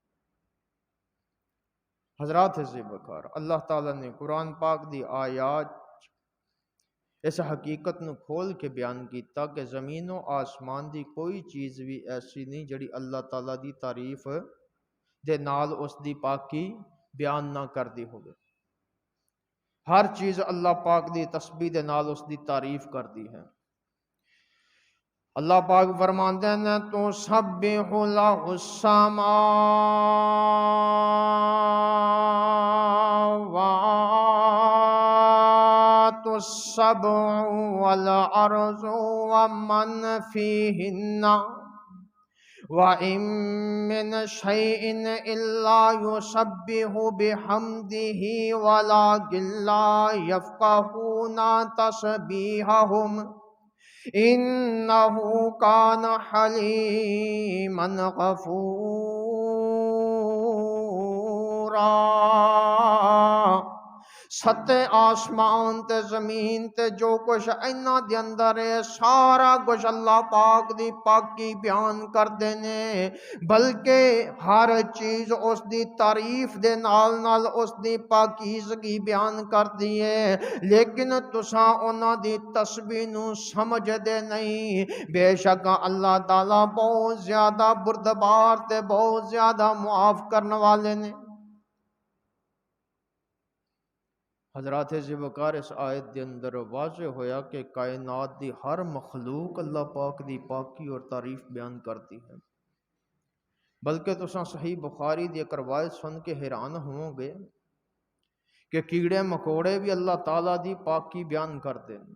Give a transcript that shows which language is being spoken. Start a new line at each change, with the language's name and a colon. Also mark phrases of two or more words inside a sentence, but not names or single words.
Punjabi: حضرات عزیز وقار، اللہ تعالیٰ نے قرآن پاک دی آیات اس حقیقت نو کھول کے بیان کیتا کہ زمین و آسمان دی کوئی چیز بھی ایسی نہیں جڑی اللہ تعالیٰ دی تعریف دے نال اس دی پاکی بیان نہ کر دی ہوگی۔ ہر چیز اللہ پاک دی تسبیح دے نال اس دی تعریف کر دی ہے۔ اللہ پاک فرماندے ہیں
Arabic: تو سبح لہ السماوات السبع والارض ومن فیہن وَإِن مِّن شَيْءٍ إِلَّا يُسَبِّحُ بِحَمْدِهِ وَلَٰكِن لَّا يَفْقَهُونَ تَسْبِيحَهُمْ إِنَّهُ كَانَ حَلِيمًا غَفُورًا۔
Punjabi: ستے آسمان تے زمین تے جو کچھ انہاں دے اندر ہے سارا کچھ اللہ پاک دی پاکی بیان کر دینے، بلکہ ہر چیز اس دی تعریف دے نال نال اس دی پاکیزگی بیان کر دیے، لیکن تساں انہاں دی تسبیح نو سمجھ دے نہیں۔ بے شک اللہ تعالیٰ بہت زیادہ بردبار تے بہت زیادہ معاف کرنے والے نے۔ حضرات ذوالوقار، اس آیت دے اندر واضح ہویا کہ کائنات دی ہر مخلوق اللہ پاک دی پاکی اور تعریف بیان کرتی ہے، بلکہ تساں صحیح بخاری دی ایک روایت سن کے حیران ہوں گے کہ کیڑے مکوڑے بھی اللہ تعالیٰ دی پاکی بیان کرتے ہیں۔